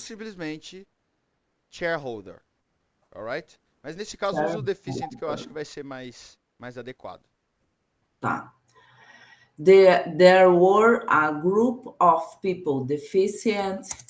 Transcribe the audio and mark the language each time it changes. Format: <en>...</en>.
<pt>simplesmente</pt> <en>shareholder, alright?</en> <pt>Mas nesse caso, usa o deficient que eu acho que vai ser mais adequado. Tá.</pt> <en>There were a group of people deficient</en>